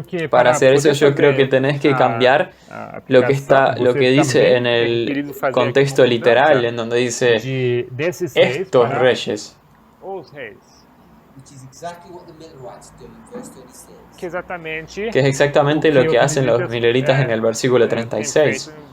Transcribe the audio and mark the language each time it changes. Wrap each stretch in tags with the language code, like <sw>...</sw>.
<es>para hacer eso yo creo que tenés que cambiar lo que dice en el contexto literal, en donde dice estos reyes.</es> <en>Which is exactly what the Millerites do in verse 26.</en> <es>Que es exactamente lo que hacen los mileritas en el versículo 36.</es>